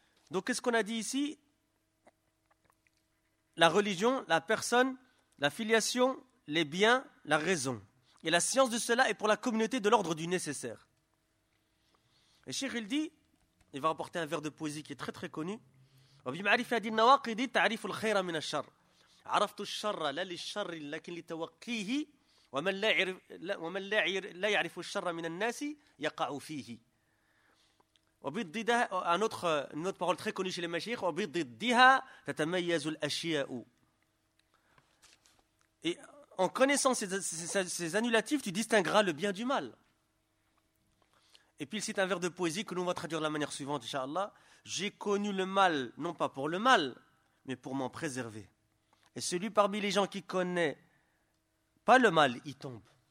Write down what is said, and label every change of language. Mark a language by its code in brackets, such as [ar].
[fr] Donc, qu'est-ce qu'on a dit ici ? La religion, la personne, la filiation, les biens, la raison. Et la science de cela est pour la communauté de l'ordre du nécessaire. Et Cheikh, il dit, il va rapporter un vers de poésie qui est très très connu. [ar] وبمعرفة هذه النواقض تعريف الخير من الشر عرفت الشر لا للشر لكن لتوقيه ومن لا يعرف الشر من الناس يقع فيه وبضدها [fr] une autre parole très connue chez les mashaykh [ar] وبضدها تتميز الأشياء. [fr] Et en connaissant ces annulatifs, tu distingueras le bien du mal. Et puis il cite un vers de poésie que l'on va traduire de la manière suivante, inshallah. J'ai connu le mal, non pas pour le mal, mais pour m'en préserver. Et celui parmi les gens qui connaît pas le mal, il tombe.